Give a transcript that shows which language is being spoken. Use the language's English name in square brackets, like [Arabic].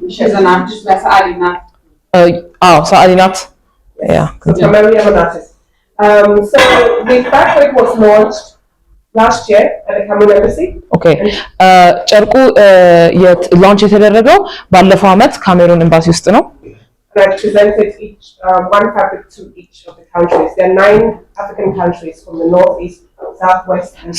[English] She's an artist, that's Alina. [Amharic] ሰዓሊ ናት። ያ [English] Maria Monatis. So the fabric was launched last year at the Cameroon Embassy. [Amharic] ኦኬ ጨርቁ ላንች የተደረገው ባለፈው አመት ካሜሩን ኤምባሲ ውስጥ ነው። [English] And I presented each one fabric to each of the countries. There are 9 African countries from the northeast, southwest, and